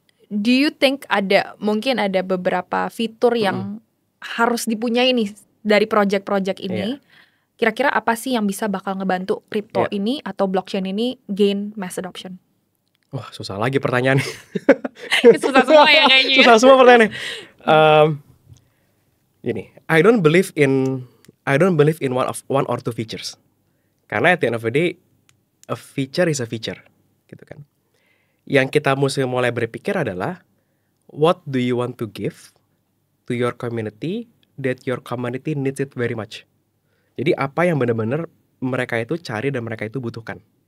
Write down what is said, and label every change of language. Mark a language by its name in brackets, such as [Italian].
[English] Do you think [Indonesian] mungkin ada beberapa fitur yang harus dipunyai nih dari project-project ini? Kira-kira apa sih yang bisa bakal ngebantu crypto ini atau blockchain ini [English] gain mass adoption? [Indonesian] Wah, susah lagi pertanyaannya. Susah semua ya kayaknya. Susah semua pertanyaannya. Gini, [English] I don't believe in one or two features. [Indonesian] Karena [English] at the end of the day, a feature is a feature, [Indonesian] gitu kan. Yang kita mesti mulai berpikir adalah, [English] what do you want to give to your community that your community needs it very much. [Indonesian] Jadi apa yang benar-benar mereka itu cari dan mereka itu butuhkan.